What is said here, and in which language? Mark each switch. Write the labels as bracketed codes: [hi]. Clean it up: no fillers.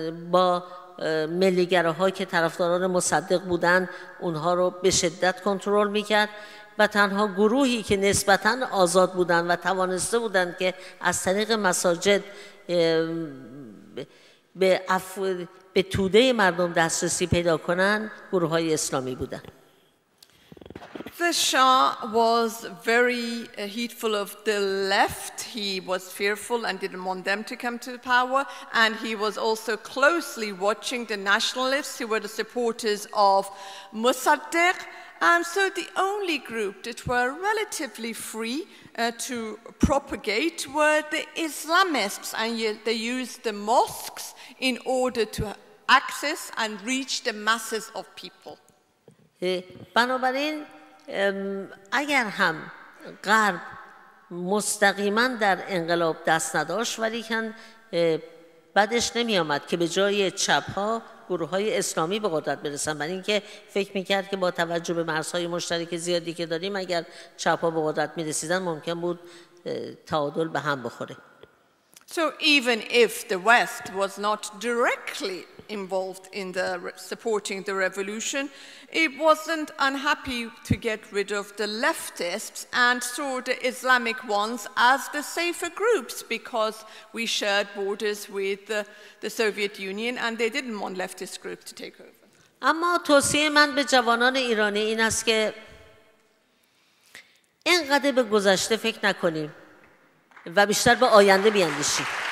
[fa] با ملیگراها که طرفداران مصدق بودن اونها رو به شدت کنترل میکرد و تنها گروهی که نسبتاً آزاد بودن و توانسته بودن که از طریق مساجد به توده مردم دسترسی پیدا کنن گروه‌های اسلامی بودن. [en] The Shah was very heedful of the left. He was fearful and didn't want them to come to power. And he was also closely watching the nationalists who were the supporters of Mossadegh. And so the only group that were relatively free to propagate were the Islamists. And they used the mosques in order to access and reach the masses of people. [fa] بنابراین اگر هم غرب مستقیما در انقلاب دست نداشت، ولی کن بعدش نمی آمد که به جای چپ ها گروه های اسلامی به قدرت برسن، برای اینکه فکر میکرد که با توجه به مرزهای مشترک زیادی که داریم اگر چپ ها به قدرت می رسیدن ممکن بود تعادل به هم بخوره. [en] So even if the West was not directly involved in supporting the revolution, it wasn't unhappy to get rid of the leftists and saw the Islamic ones as the safer groups because we shared borders with the Soviet Union and they didn't want leftist groups to take over. [fa] اما توصیه من به جوانان ایرانی این است که اینقدر به گذشته فکر نکنیم و بیشتر به آینده بیاندیشیم.